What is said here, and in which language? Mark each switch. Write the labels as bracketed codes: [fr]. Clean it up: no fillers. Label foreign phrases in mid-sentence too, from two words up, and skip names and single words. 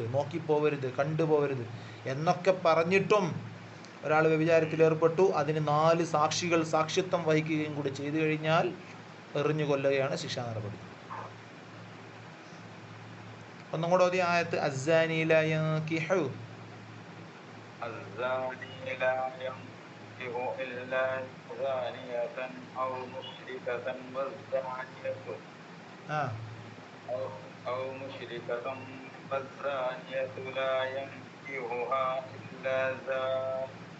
[ml] നോക്കിപ്പോവരുത്, കണ്ടുപോവരുത് എന്നൊക്കെ പറഞ്ഞിട്ടും ഒരാൾ വ്യഭിചാരത്തിൽ ഏർപ്പെട്ടു, അതിന് 4 സാക്ഷികൾ സാക്ഷിത്വം വഹിക്കുകയും കൂടി ചെയ്തു കഴിഞ്ഞാൽ എറിഞ്ഞു കൊല്ലുകയാണ് ശിക്ഷാ നടപടി. ഒന്നും കൂടെ ഓതിയ ആയത്ത് [ar] الزاني لا ينكح إلا زانية أو مشركة والزانية لا ينكحها إلا زان